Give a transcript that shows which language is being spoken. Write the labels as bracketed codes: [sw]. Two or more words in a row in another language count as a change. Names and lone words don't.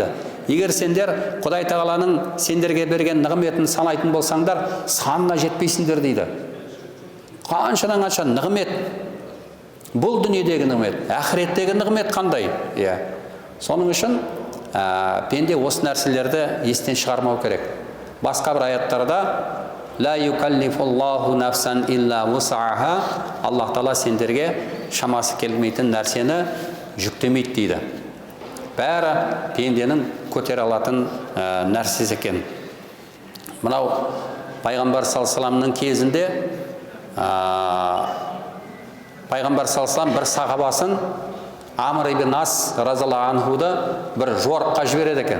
[kk] Егер сендер Құдай Тағаланың сендерге берген нығметін санайтын болсаңдар, санына жетпейсіңдер дейді. Қаншадан қанша нығмет. Бұл дүниедегі нығмет, ақыреттегі нығмет қандай? Соның үшін пенде осы нәрселерді естен шығармау керек. Басқа бір аяттарда [ar] لا يكلف الله نفسا إلا وسعها, [kk] Аллах Тағала сендерге шамасы келмейтін нәрсені жүктемейді дейді. Бәрі пенденің көтере алатын нәрсесі екен. Мынау пайғамбар [ar] صلى الله عليه وسلم [kk] кезінде пайғамбар [ar] صلى الله عليه وسلم [kk] бір сахабасын Амр ибн Ас [ar] رضي الله عنه [kk] бір жорыққа жібереді екен.